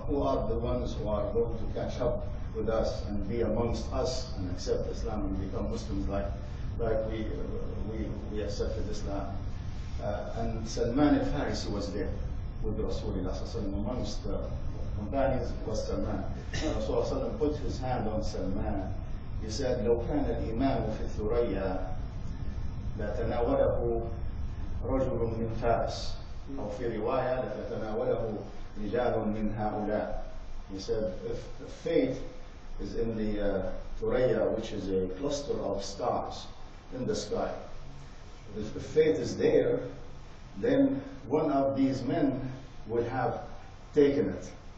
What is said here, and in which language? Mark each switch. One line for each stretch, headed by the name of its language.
English: Who are the ones who are going to catch up with us and be amongst us and accept Islam and become Muslims like we accepted Islam? And Salman al-Farisi was there with Rasulullah amongst the companions. Was Salman. Rasulullah put his hand on Salman. He said,
Arabic: لو كان الإمام في الثريا لتناوله رجل من فارس أو في رواية لتناوله رجال من هؤلاء.
English: He said, if fate is in the Thuraya, which is a cluster of stars in the sky, if fate is there, then one of these men would have taken it.